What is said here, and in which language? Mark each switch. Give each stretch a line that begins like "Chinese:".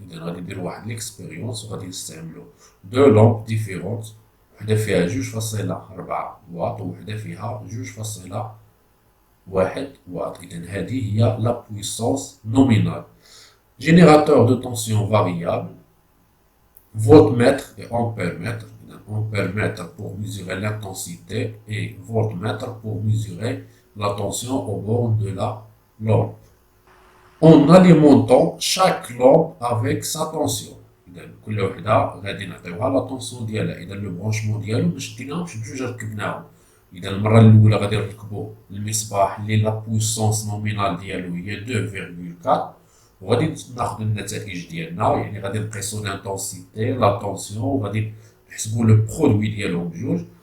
Arabic: اذا غادي ندير واحد
French: ليكسبيريونس
Arabic: وغادي نستعملو دو لامب ديفيرونت، وحده فيها 2.4 واط وحده فيها 2.1 واط. اذا هذه هي لا بويسونس نومينال.
French: جينيراتور دو طونسيون فاريابل، voltmètre et ampèremètre. Ampèremètre pour mesurer l'intensité et voltmètre pour mesurer la tension au bord de la lampe. En alimentant chaque lampe avec sa tension.
Arabic: إذا كل وحدة غادي نعطيوها لا طونسيون ديالها. إذا لو برونشمون ديالو ما شديناهمش بجوج ركبناهم. إذا المرة الأولى غادي نركبو المصباح اللي
French: لا بويسونس نومينال
Arabic: ديالو هي 2,4، وغادي ناخدو النتائج ديالنا، يعني غادي نقيسو لانتونسيتي لا طونسيون وغادي نحسبو لو برودوي ديالهم بجوج.